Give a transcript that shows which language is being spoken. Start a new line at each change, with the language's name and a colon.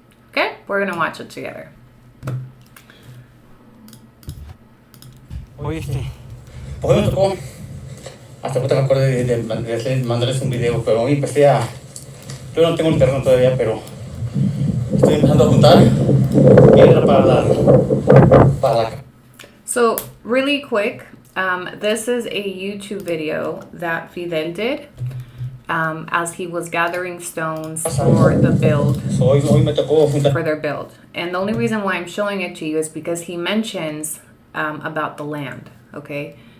English: Okay, we're gonna watch it together.
Spanish: Oye, pues me tocó, hasta ahorita me acordé de mandarles un video, pero hoy yo no tengo el terreno todavía, pero estoy empezando a juntar piedra para la.
English: So, really quick, this is a YouTube video that Fidel did as he was gathering stones for the build, for their build. And the only reason why I'm showing it to you is because he mentions about the land, okay?